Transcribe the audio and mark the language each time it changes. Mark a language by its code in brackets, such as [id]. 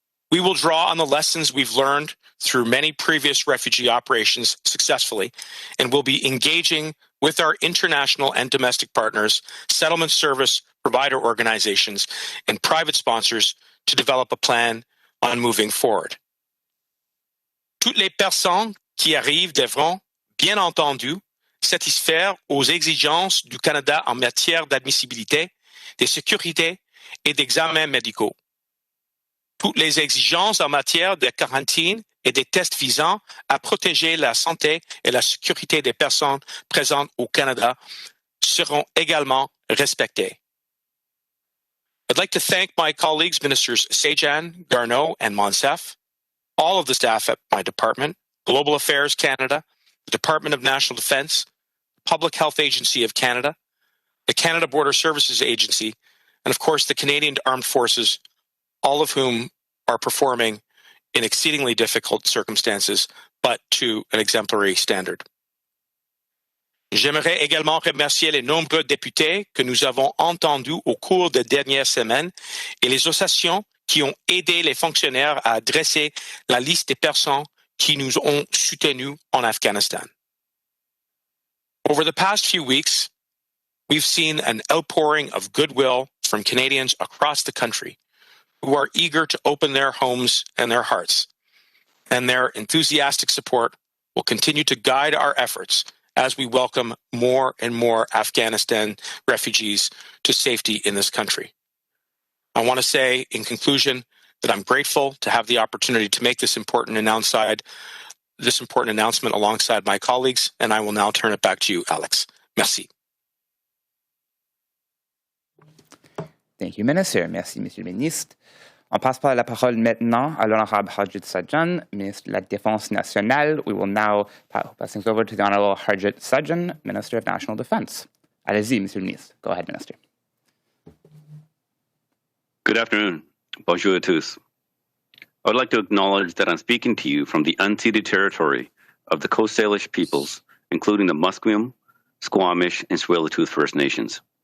[en] We will draw on the lessons we've learned through many previous refugee operations successfully, and will be engaging with our international and domestic partners, settlement service provider organizations, and private sponsors to develop a plan on moving forward. [fr] Toutes les personnes qui arrivent devront, bien entendu, satisfaire aux exigences du Canada en matière d'admissibilité, de sécurité et d'examens médicaux. Toutes les exigences en matière de quarantaine et des tests visant à protéger la santé et la sécurité des personnes présentes au Canada seront également respectées. [en] I'd like to thank my colleagues, Ministers Sajjan, Garneau, and Monsef, all of the staff at my department, Global Affairs Canada, the Department of National Defence, Public Health Agency of Canada, the Canada Border Services Agency, and of course the Canadian Armed Forces, all of whom are performing in exceedingly difficult circumstances, but to an exemplary standard. [fr] J'aimerais également remercier les nombreux députés que nous avons entendus au cours des dernières semaines et les associations qui ont aidé les fonctionnaires à dresser la liste des personnes qui nous ont soutenus en Afghanistan. [en] Over the past few weeks, we've seen an outpouring of goodwill from Canadians across the country who are eager to open their homes and their hearts, and their enthusiastic support will continue to guide our efforts as we welcome more and more Afghanistan refugees to safety in this country. I want to say, in conclusion, that I'm grateful to have the opportunity to make this important announcement alongside my colleagues, and I will now turn it back to you, Alex. [fr] Merci. [en] Thank you, Minister. [fr] Merci, Monsieur le Ministre. On passe par la parole maintenant à l'honorable Harjit Sajjan, Ministre de la Défense nationale. [en] We will now pass things over to the Honorable Harjit Sajjan, Minister of National Defense. [fr] Allez-y, Monsieur le Ministre. [en] Go ahead, Minister. Good afternoon. [fr] Bonjour à tous. [en] I would like to acknowledge that I'm speaking to you from the unceded territory of the Coast Salish peoples, including the Musqueam, Squamish, and Tsleil-Waututh First Nations.